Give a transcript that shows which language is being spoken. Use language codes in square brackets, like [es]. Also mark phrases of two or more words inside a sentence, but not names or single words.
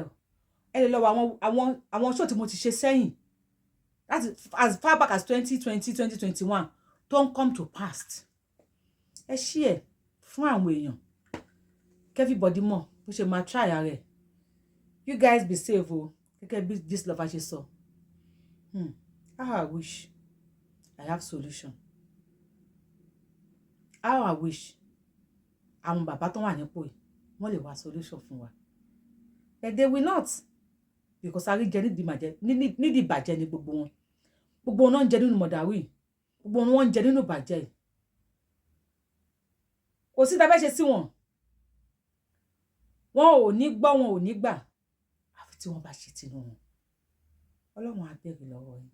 [yo] Ẹ lè lọ wo àwọn show tí mo ti ṣe sẹ́yìn. [en] That is as far back as 2020, 2021. Don't come to past. [yo] Ẹ share fún àwọn èèyàn. Everybody mọ̀ bó ṣe máa try rẹ̀. [en] You guys be safe o. [yo] Gẹ́gẹ́ bí [en] this lover [yo] ṣe sọ. [en] How I wish I have solution. How I wish [yo] àwọn bàbá tó wà nípò yìí wọ́n lè wá solution fún wa. [en] But they will not. [yo] Because àríjẹ nídìí ìbàjẹ́ ni gbogbo wọn. Gbogbo wọn náà ń jẹ nínú mọ̀dàrú yìí. Gbogbo wọn ń jẹ nínú ìbàjẹ́ yìí. Kò sí dábẹ́ ṣe sí wọn. Wọn ò ní gbọ́, wọn ò ní gbà. Àfi tí wọ́n bá ṣe tinú wọn. Ọlọ́run á bẹ̀rẹ̀ lọ́wọ́ yín.